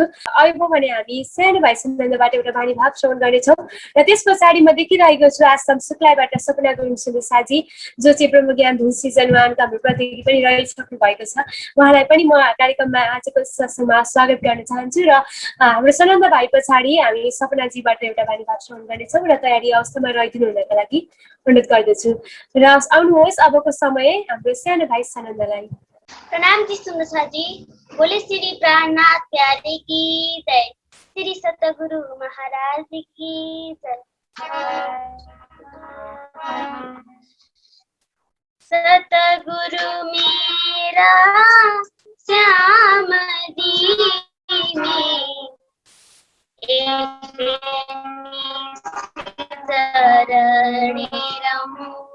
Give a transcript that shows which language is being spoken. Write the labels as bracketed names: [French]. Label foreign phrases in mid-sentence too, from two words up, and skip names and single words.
[Nepali] अब भने हामी सानो भाइ सुन्दरबाट एउटा बानी भाव श्रवण गर्नेछौँ र त्यस पछाडि म देखिरहेको छु आसाम सुक्लाईबाट सपना गुरुङ सुन्दर साथी जो चाहिँ ब्रह्मज्ञान धुन सिजन 1 को हाम्रो प्रतिनिधि पनि रहिसक्नु भएको छ। उहाँलाई पनि म कार्यक्रममा आजको सत्सङ्गमा स्वागत गर्न चाहन्छु र हाम्रो सनन्द भाइ पछाडि हामी सपनाजीबाट एउटा बानी भाव श्रवण गर्नेछौँ र तयारी अवस्थामा रहिदिनु हुनका लागि अनुरोध गर्दछु। र आउनुहोस् अबको समय हाम्रो सानो भाइ सनन्दलाई। [Hindi] प्रणाम जी सुंदर जी। बोले श्री प्राणनाथ प्यारे की जय, श्री सतगुरु महाराज की जय। सतगुरु मेरा श्याम दीने, चरण रहूं।